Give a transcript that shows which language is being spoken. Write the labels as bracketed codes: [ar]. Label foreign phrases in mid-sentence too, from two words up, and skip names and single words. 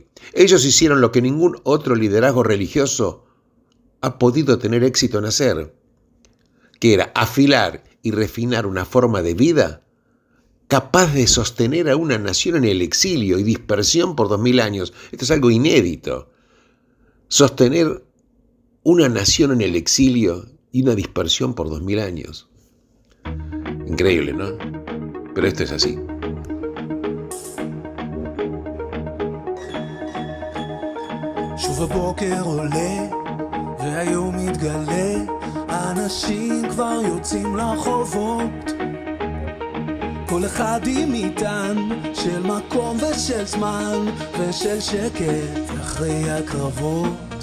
[es] Ellos hicieron lo que ningún otro liderazgo religioso ha podido tener éxito en hacer, que era afilar y refinar una forma de vida capaz de sostener a una nación en el exilio y dispersión por 2000 años. Esto es algo inédito. Sostener una nación en el exilio y una dispersión por 2000 años. Increíble, ¿no? Pero esto es así. [he] שוב הבוקר עולה והיום מתגלה, האנשים כבר יוצאים לרחובות, כל אחד עם מטען של מקום ושל זמן ושל שקט אחרי הקרבות.